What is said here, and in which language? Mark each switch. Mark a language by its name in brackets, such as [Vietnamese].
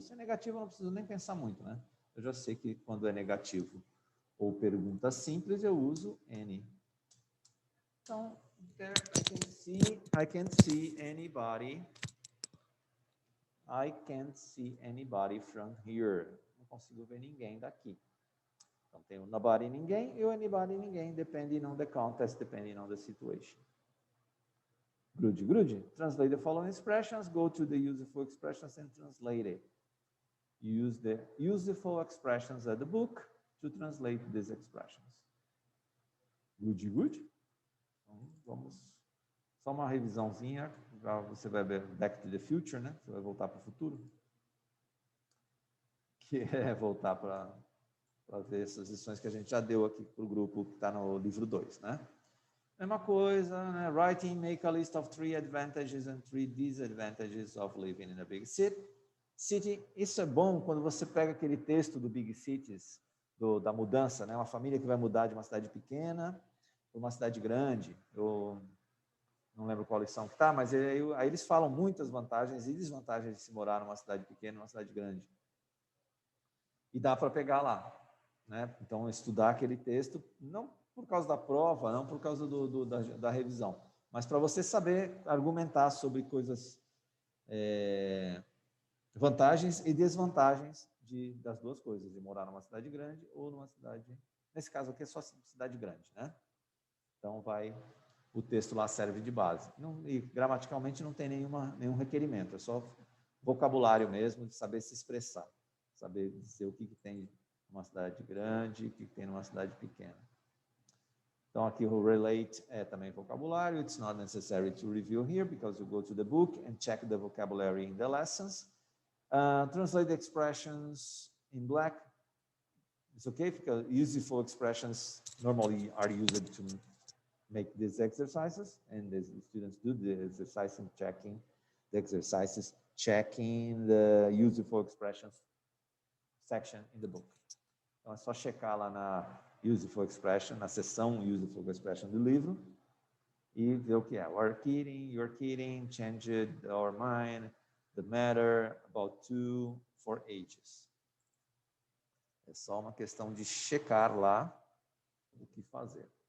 [Portuguese] Se é negativo, eu não preciso nem pensar muito, né? Eu já sei que quando é negativo ou pergunta simples, eu uso N. [English] Então, there I can't see anybody. I can't see anybody from here. [Portuguese] Não consigo ver ninguém daqui. Então tem o nobody, ninguém, e o anybody, ninguém, [English] depending on the context, depending on the situation. Good. Translate the following expressions. Go to the useful expressions and translate it. Use the useful expressions at the book to translate these expressions. Good. [Portuguese] Então, vamos. Só uma revisãozinha, você vai ver Back to the Future, né? Você vai voltar para o futuro. Que é voltar para ver essas lições que a gente já deu aqui para o grupo que está no livro 2, né? Mesma coisa, né? [English] Writing, make a list of 3 advantages and 3 disadvantages of living in a big city. [Portuguese] Isso é bom quando você pega aquele texto do Big Cities, da mudança, né? Uma família que vai mudar de uma cidade pequena para uma cidade grande. Eu não lembro qual lição que está, mas aí eles falam muitas vantagens e desvantagens de se morar numa cidade pequena, numa cidade grande. E dá para pegar lá, né? Então, estudar aquele texto, não por causa da prova, não por causa da revisão, mas para você saber argumentar sobre coisas, vantagens e desvantagens das duas coisas, de morar numa cidade grande ou numa cidade, nesse caso aqui é só cidade grande, né? Então, o texto lá serve de base. E gramaticalmente não tem nenhum requerimento, é só vocabulário mesmo, de saber se expressar, saber dizer o que tem numa cidade grande, o que tem numa cidade pequena. Então, aqui o relate é também vocabulário. [English] It's not necessary to review here, because you go to the book and check the vocabulary in the lessons. Translate the expressions in black. It's okay, because useful expressions normally are used to make these exercises, and the students do the exercise and checking the exercises, checking the useful expressions section in the book. [Portuguese] Então é só checar lá na useful expression, na seção useful expression do livro, e ver o que é. [English] We're kidding, you're kidding, changed our mind, the matter, about to, for ages. [Portuguese] É só uma questão de checar lá o que fazer.